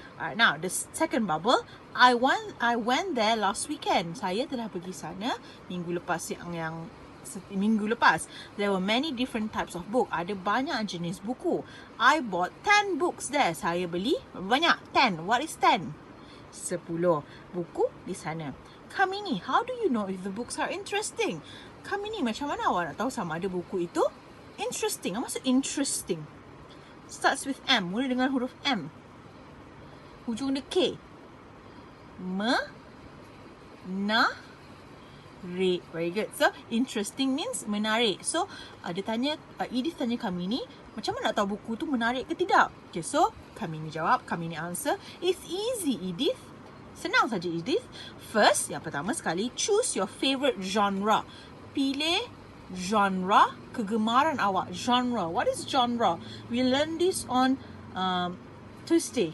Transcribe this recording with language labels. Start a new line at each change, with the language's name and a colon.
English: Alright, now the second bubble, I went there last weekend.
Malay: Saya telah pergi sana minggu lepas minggu lepas.
English: There were many different types of book.
Malay: Ada banyak jenis buku.
English: I bought 10 books there.
Malay: Saya beli banyak. 10.
English: What is 10?
Malay: 10 buku di sana.
English: Kamini, how do you know if the books are interesting?
Malay: Kamini, macam mana awak nak tahu sama ada buku itu interesting? Apa maksud interesting?
English: Starts with M.
Malay: Mula dengan huruf M. Hujung dia K.
English: Menarik. Very good. So, interesting means menarik.
Malay: So, dia tanya, Edith tanya Kamini, macam mana nak tahu buku tu menarik ke tidak?
English: Okay, so, Kamini jawab, Kamini answer, it's easy, Edith.
Malay: Senang saja, Edith. First, yang pertama sekali,
English: choose your favorite genre.
Malay: Pilih genre kegemaran awak.
English: Genre. What is genre? We learn this on Tuesday.